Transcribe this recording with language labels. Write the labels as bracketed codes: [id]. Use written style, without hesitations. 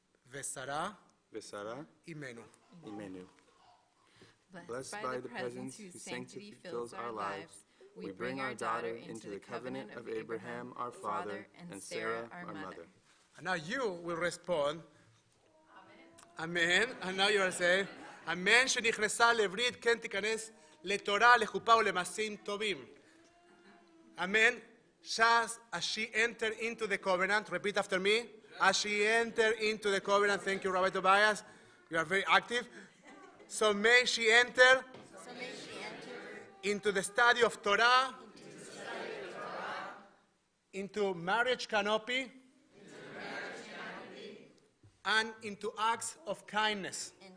[en] Vesara. Vesara. Imenu. Imenu. Blessed by the presence whose sanctity fills our lives, we bring our daughter into the covenant of Abraham, our father, and Sarah, our mother. And now you will respond, Amen. And now you are saying, Amen, [he] שנכנסה לברית, כן תיכנס לתורה, לחופה ולמעשים טובים. [en] Amen. As she entered into the covenant, repeat after me. As she entered into the covenant, thank you, Rabbi Tobias. You are very active. So may she enter into the study of Torah, into marriage canopy, and into acts of kindness.